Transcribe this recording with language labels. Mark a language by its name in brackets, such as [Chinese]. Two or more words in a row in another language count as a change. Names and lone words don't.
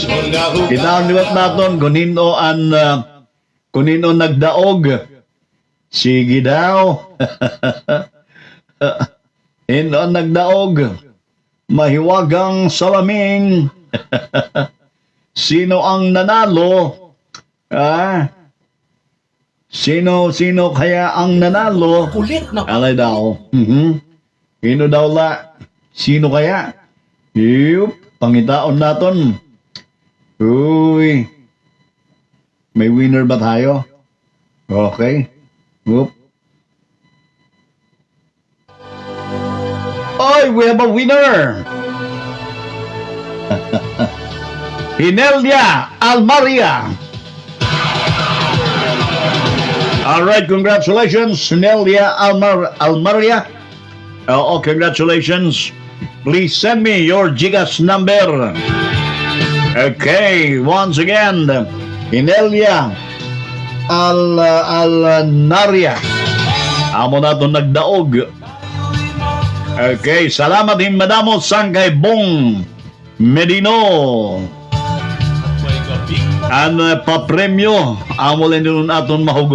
[Waray] Kinaliwat natin kunino nagdaog. Sige daw. Hino nagdaog. [Filipino] Mahiwagang salaming. Sino ang nanalo? Sino kaya ang nanalo? Ulit na. Alay daw. Sino daw la? Sino kaya? [Waray] Yup, pangitaon naton. Uy. [Filipino] May winner ba tayo? Okay. Whoop. Oy, [English] we have a winner! Hinelia Almaria. Alright, congratulations, Hinelia Almaria. Oh, congratulations. Please send me your GCash number. Okay, once again, Hinelia Alnaria. [Waray] Amo na ito nagdaog. Okay, salamat din madamo sangkay Bong Medino. Ang papremyo, amo lang din aton mahugot.